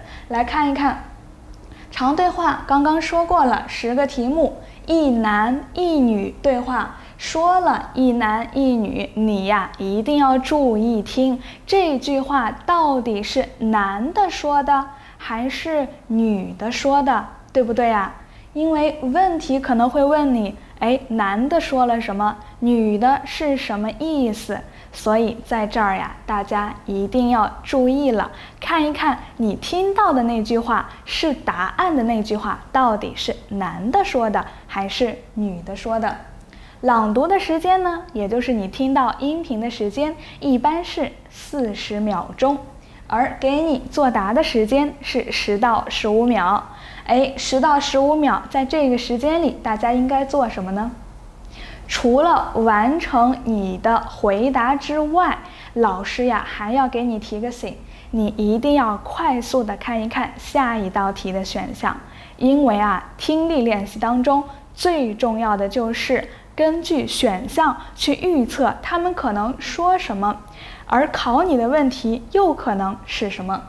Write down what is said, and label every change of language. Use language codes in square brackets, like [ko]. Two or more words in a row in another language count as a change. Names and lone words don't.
[zh] 來看一看，長對話剛剛說過了10個題目，一男一女對話，說了一男一女，你呀一定要注意聽，這句話到底是男的說的還是女的說的，對不對呀？因為問題可能會問你，男的說了什麼，女的是什麼意思？所以在這兒呀，大家一定要注意了，看一看你聽到的那句話是答案的那句話，到底是男的說的還是女的說的。朗讀的時間呢，也就是你听到音頻的時間，一般是40秒鐘，而給你作答的時間是10到15秒。10到15秒，在這個時間裡，大家應該做什麼呢？除了完成你的回答之外，老師呀還要給你提個醒，你一定要快速的看一看下一道題的選項，因為聽力練習當中最重要的就是根據選項去預測他們可能說什麼，而考你的問題又可能是什麼。